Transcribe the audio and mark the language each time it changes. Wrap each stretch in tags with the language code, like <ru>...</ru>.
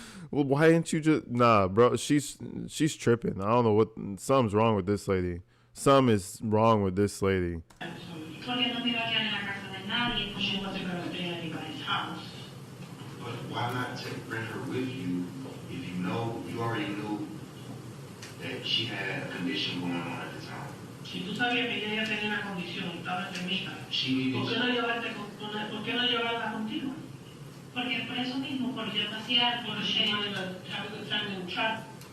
<en>Well, why didn't you just... Nah, bro, she's tripping. I don't know what... Something's wrong with this lady. Something is wrong with this lady.</en> <es>Porque no me iba a quedar en la casa de nadie,</es> <en>She</en> <es>como...</es> <en>wasn't going to stay at anybody's house. But why not bring her with you if you already knew that she had a condition going on at the time?</en> <es>Si tú sabías que ella tenía una condición y estaba enfermita,</es> <en>She needed</en> <es>¿por qué no llevarla contigo? Porque por eso mismo, por yo pasear, por...</es> <en>She wanted to have a good time and travel.</en>